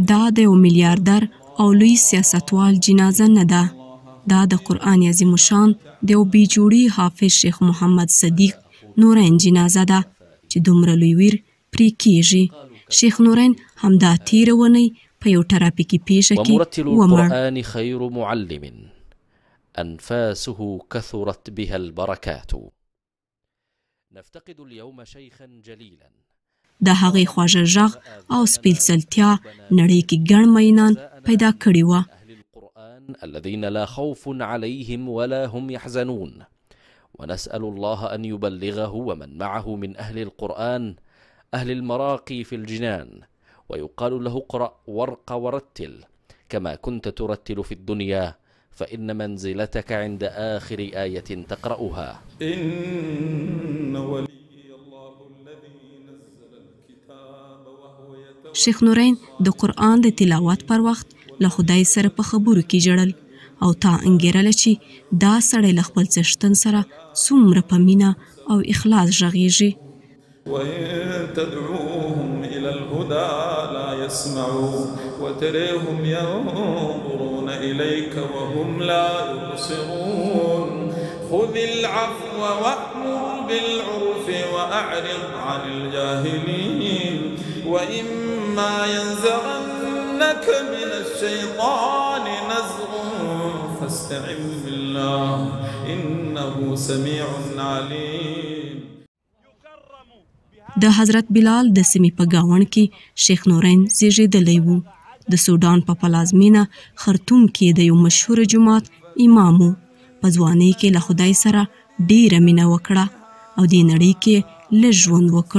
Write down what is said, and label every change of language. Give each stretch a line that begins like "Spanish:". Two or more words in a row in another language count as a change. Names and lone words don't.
Pashto: دا د یو میلیاردر او لوی سیاستوال جنازه نه ده. دا د قرآن عظیم الشان د یو بیجوړي حافظ شیخ محمد صدیق نورین جنازه ده چې دومره لوی ویر پرې کیږي. شیخ نورین همدا تیره اونۍ په یو ټرافیکي پیښه کې ومړ.
Arabic: القرآن خير معلم أنفاسه كثرت بها البركات. نفتقد اليوم شيخا جليلا.
Pashto: د هغې خواږه غږ او سپېڅلتیا نړۍ کې ګڼ مینان پیدا کړي وه.
Arabic: أهل القرآن الذين لا خوف عليهم ولا هم يحزنون، ونسأل الله أن يبلغه ومن معه من أهل القرآن أهل المراقي في الجنان، ويقال له اقرأ وارق ورتل كما كنت ترتل في الدنيا، فإن منزلتك عند آخر آية تقرأها. إن ولي الله الذي نزل الكتاب وهو يتولى.
Pashto: شیخ نورین د قرآن د تلاوت پر وخت له خدای سره په خبرو کې ژړل او تا انګیرله چې دا سړی له خپل څښتن سره څومره په مینه او اخلاص غږیږي.
Arabic: وإن تدعوهم إلى الهدى لا يسمعوا وتريهم ينظرون إليك وهم لا يبصرون. خذ العفو وأمر بالعرف وأعرض عن الجاهلين وإما ينزغنك من الشيطان نزغ فاستعذ بالله إنه سميع عليم.
Pashto: د حضرت بلال د سیمې په ګاونډ کې شیخ نورین زیږېدلی و. د سودان په پلازمینه خرطوم کې د یو مشهور جومات امام و. په ځوانۍ کې له خدای سره ډیره مینه وکړه او دې نړۍ کې لږ ژوند وکړ.